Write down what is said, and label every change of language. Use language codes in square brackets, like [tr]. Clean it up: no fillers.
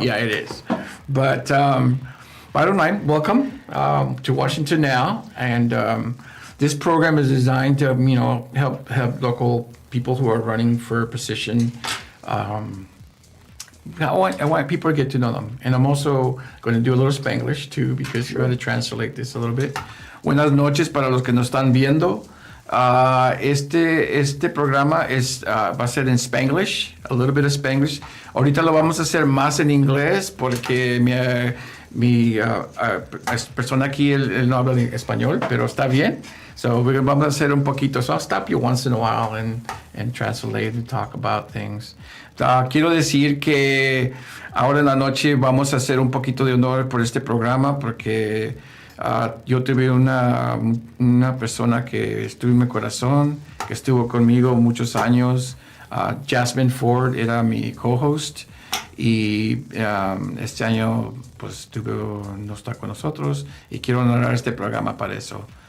[en] Yeah, it is. But bottom line, welcome to Washington Now. And this program is designed to, help local people who are running for a position. I want people to get to know them. And I'm also going to do a little Spanglish too, because you're going to translate this a little bit. [es] Buenas noches para los que nos están viendo. Este programa va a ser en Spanglish, [en] a little bit of Spanglish. [es] Ahorita lo vamos a hacer más en inglés porque mi persona aquí él no habla español, pero está bien. So vamos a hacer un poquito. [en] So I'll stop you once in a while and translate and talk about things. [es] Quiero decir que ahora en la noche vamos a hacer un poquito de honor por este programa porque yo tuve una persona que estuvo en mi corazón, que estuvo conmigo muchos años. Yazmin Ford era mi co-host y este año pues no está con nosotros y quiero honorar este programa para eso.